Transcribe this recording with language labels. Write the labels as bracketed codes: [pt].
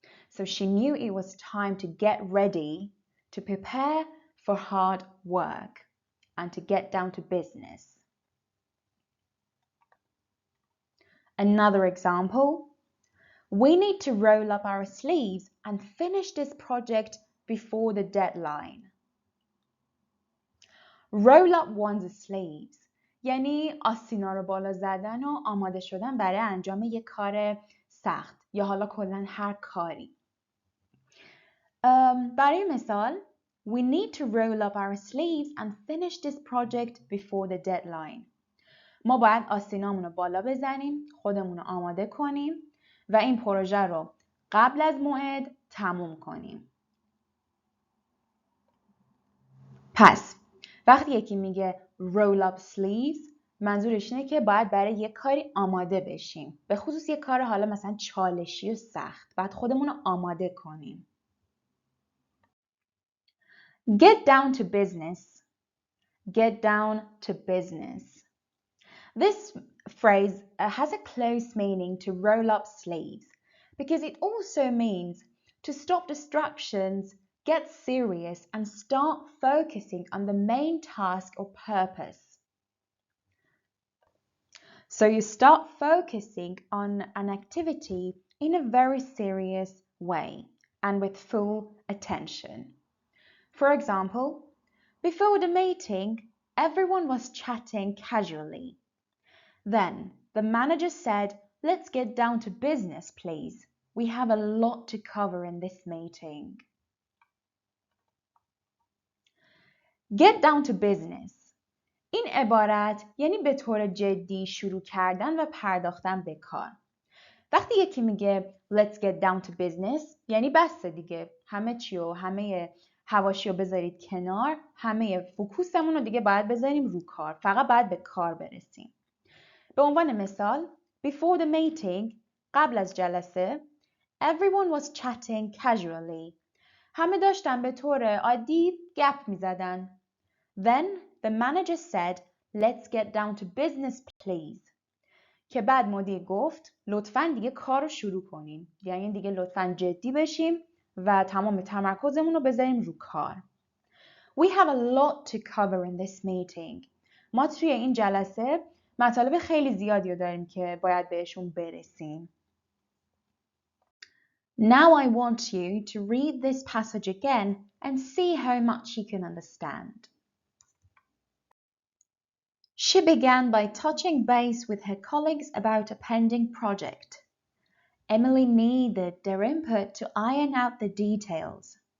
[en] So she knew it was time to get ready to prepare for hard work and to get down to business. Another example, we need to roll up our sleeves and finish this project before the deadline. Roll up one's sleeves [fa] یعنی آستینا رو بالا زدن و آماده شدن برای انجام یک کار سخت یا حالا کلاً هر کاری. برای مثال [en] We need to roll up our sleeves and finish this project before the deadline. [fa] ما باید آستینامون رو بالا بزنیم، خودمون رو آماده کنیم و این پروژه رو قبل از موعد تموم کنیم. پس وقتی یکی میگه [en] roll up sleeves [fa] منظورش اینه که باید برای یک کاری آماده بشیم. به خصوص یک کار حالا مثلا چالشی و سخت. باید خودمون رو آماده کنیم. [en] Get down to business. Get down to business. This phrase has a close meaning to roll up sleeves because it also means to stop distractions, get serious, and start focusing on the main task or purpose. So you start focusing on an activity in a very serious way and with full attention. For example, before the meeting, everyone was chatting casually. Then the manager said, "Let's get down to business, please. We have a lot to cover in this meeting." Get down to business. [fa] این عبارت یعنی به طور جدی شروع کردن و پرداختن به کار. وقتی یکی میگه [en] let's get down to business [fa] یعنی بسته دیگه، همه چی و همه حواشی رو بذارید کنار، همه فوکوسمون رو دیگه باید بذاریم رو کار، فقط باید به کار برسیم. به عنوان مثال [en] before the meeting، [fa] قبل از جلسه، [en] everyone was chatting casually. [fa] همه داشتن به طور عادی گپ میزدن. [en] Then the manager said, "Let's get down to business, please." [fa] که بعد مدیر گفت لطفاً دیگه کار رو شروع کنیم. یعنی دیگه لطفاً جدی بشیم و تمام تمرکزمون رو بذاریم رو کار. [en] We have a lot to cover in this meeting. [fa] ما توی این جلسه مطالب خیلی زیادی رو داریم که باید بهشون برسیم. [en] Now I want you to read this passage again and see how much you can understand. She began by touching base with her colleagues about a pending project. Emily needed their input to iron out the details.